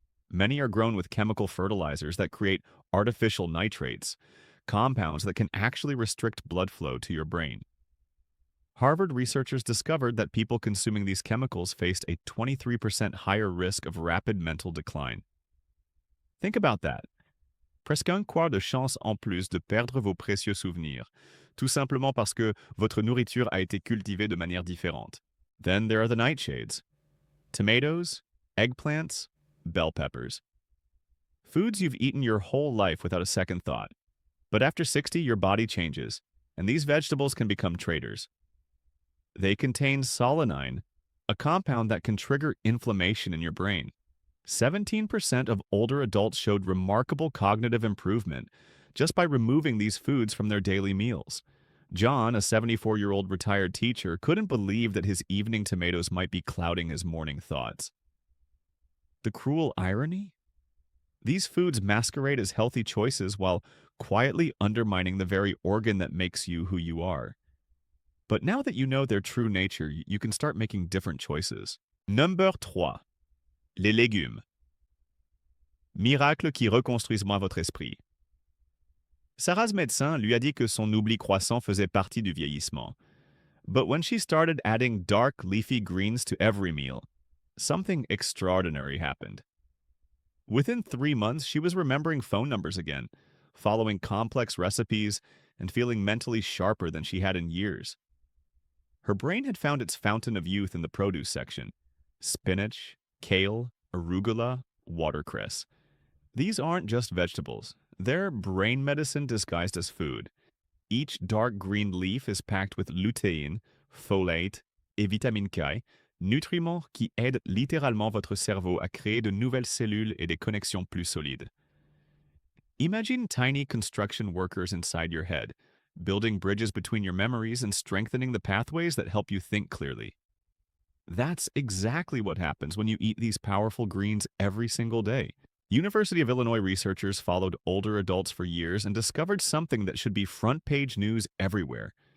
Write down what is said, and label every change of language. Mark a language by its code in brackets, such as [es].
[en] Many are grown with chemical fertilizers that create artificial nitrates, compounds that can actually restrict blood flow to your brain. Harvard researchers discovered that people consuming these chemicals faced a 23% higher risk of rapid mental decline. Think about that. [fr] Presque un quart de chance en plus de perdre vos précieux souvenirs, tout simplement parce que votre nourriture a été cultivée de manière différente. [en] Then there are the nightshades. Tomatoes, eggplants, bell peppers. Foods you've eaten your whole life without a second thought. But after 60, your body changes, and these vegetables can become traitors. They contain solanine, a compound that can trigger inflammation in your brain. 17% of older adults showed remarkable cognitive improvement just by removing these foods from their daily meals. John, a 74-year-old retired teacher, couldn't believe that his evening tomatoes might be clouding his morning thoughts. The cruel irony? These foods masquerade as healthy choices while quietly undermining the very organ that makes you who you are. But now that you know their true nature, you can start making different choices. Number 3. [fr] Les légumes. Miracle qui reconstruisent moins votre esprit. Sarah's médecin lui a dit que son oubli croissant faisait partie du vieillissement. [en] But when she started adding dark, leafy greens to every meal, something extraordinary happened. Within 3 months, she was remembering phone numbers again, following complex recipes, and feeling mentally sharper than she had in years. Her brain had found its fountain of youth in the produce section. Spinach, kale, arugula, watercress. These aren't just vegetables. They're brain medicine disguised as food. Each dark green leaf is packed with [fr] lutéine, folate et vitamine K, nutriments qui aident littéralement votre cerveau à créer de nouvelles cellules et des connexions plus solides. [en] Imagine tiny construction workers inside your head, building bridges between your memories and strengthening the pathways that help you think clearly. That's exactly what happens when you eat these powerful greens every single day. University of Illinois researchers followed older adults for years and discovered something that should be front-page news everywhere.